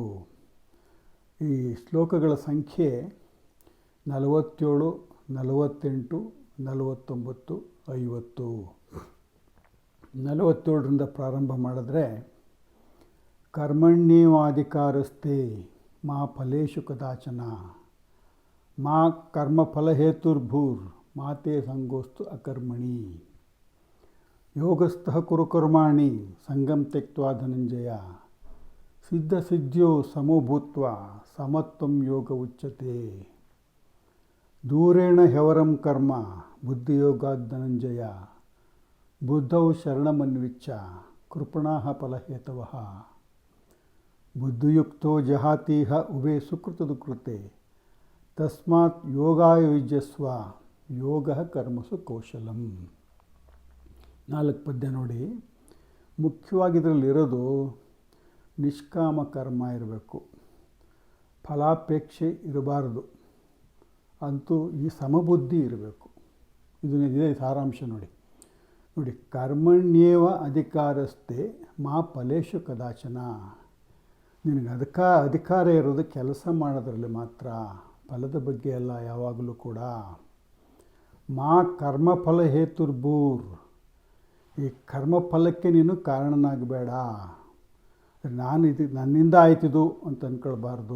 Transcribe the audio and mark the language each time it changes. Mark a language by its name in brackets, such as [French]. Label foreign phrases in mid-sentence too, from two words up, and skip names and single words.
[Kannada] ಈ ಶ್ಲೋಕಗಳ ಸಂಖ್ಯೆ 47, 48, 49, 50. 47ರಿಂದ ಪ್ರಾರಂಭ ಮಾಡಿದ್ರೆ, [Sanskrit] ಕರ್ಮಣ್ಯೇವಾಧಿಕಾರಸ್ಥೆ ಮಾ ಫಲೇಷು ಕದಾಚನ ಮಾ ಕರ್ಮಫಲಹೇತುರ್ಭೂರ್ ಮಾತೆ ಸಂಗೋಸ್ತು ಅಕರ್ಮಣಿ ಯೋಗಸ್ಥಃ ಕುರು ಕರ್ಮಾಣಿ ಸಂಗಂ ತ್ಯಕ್ತ್ವಾ ಧನಂಜಯ ಸಿದ್ಧಸಿದ್ಧ್ಯೋ ಸಮೋ ಭೂತ್ವಾ ಸಮತ್ವಂ ಯೋಗ ಉಚ್ಯತೆ ದೂರೇಣ ಹ್ಯವರಂ ಕರ್ಮ ಬುದ್ಧಿಯೋಗಾದ್ ಧನಂಜಯ ಬುದ್ಧೌ ಶರಣಮನ್ವಿಚ್ಛ ಕೃಪಣಾಃ ಫಲಹೇತವಃ ಬುದ್ಧಿಯುಕ್ತೋ ಜಹಾತೀಹ ಉಭೇ ಸುಕೃತದುಕೃತೆ ತಸ್ಮಾತ್ ಯೋಗಾಯ ಯುಜ್ಯಸ್ವ ಯೋಗ ಕರ್ಮಸು ಕೌಶಲಂ. [Kannada] 4 ಪದ್ಯ ನೋಡಿ. ಮುಖ್ಯವಾಗಿ ಇದರಲ್ಲಿರೋದು ನಿಷ್ಕಾಮ ಕರ್ಮ ಇರಬೇಕು, ಫಲಾಪೇಕ್ಷೆ ಇರಬಾರದು, ಅಂತೂ ಈ ಸಮಬುದ್ಧಿ ಇರಬೇಕು. ಇದೇ ಸಾರಾಂಶ ನೋಡಿ. [Sanskrit] ಕರ್ಮಣ್ಯೇವ ಅಧಿಕಾರಸ್ಥೆ ಮಾ ಫಲೇಷು ಕದಾಚನ. [Kannada] ನಿನಗೆ ಅಧಿಕಾರ ಇರೋದು ಕೆಲಸ ಮಾಡೋದ್ರಲ್ಲಿ ಮಾತ್ರ, ಫಲದ ಬಗ್ಗೆ ಎಲ್ಲ ಯಾವಾಗಲೂ ಕೂಡ. [Sanskrit] ಮಾ ಕರ್ಮಫಲ ಹೇತುರ್ಭೂರ್. [Kannada] ಈ ಕರ್ಮಫಲಕ್ಕೆ ನೀನು ಕಾರಣನಾಗಬೇಡ. ನನ್ನಿಂದ ಆಯ್ತಿದು ಅಂತ ಅಂದ್ಕೊಳ್ಬಾರ್ದು.